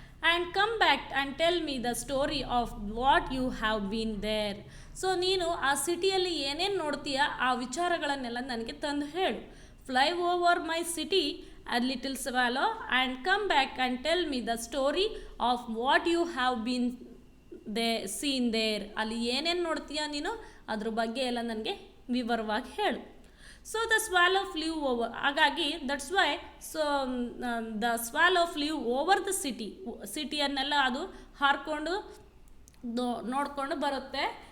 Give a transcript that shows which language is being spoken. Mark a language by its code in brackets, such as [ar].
[en] And come back and tell me the story of what you have been there. [kn] So ನೀನು ಆ ಸಿಟಿಯಲ್ಲಿ ಏನೇನು ನೋಡ್ತೀಯ ಆ ವಿಚಾರಗಳನ್ನೆಲ್ಲ ನನಗೆ ತಂದು ಹೇಳು. [en] Fly over my city a little swallow and come back and tell me the story of what you have been seen there. [kn] ಅಲ್ಲಿ ಏನೇನು ನೋಡ್ತೀಯ ನೀನು ಅದ್ರ ಬಗ್ಗೆ ಎಲ್ಲ ನನಗೆ ವಿವರವಾಗಿ ಹೇಳು. [en] so the swallow flew over, [kn] ಹಾಗಾಗಿ [en] that's why so the swallow flew over the [kn] ಸಿಟಿಯನ್ನೆಲ್ಲ ಅದು ಹಾರ್ಕೊಂಡು ನೋಡಿಕೊಂಡು ಬರುತ್ತೆ.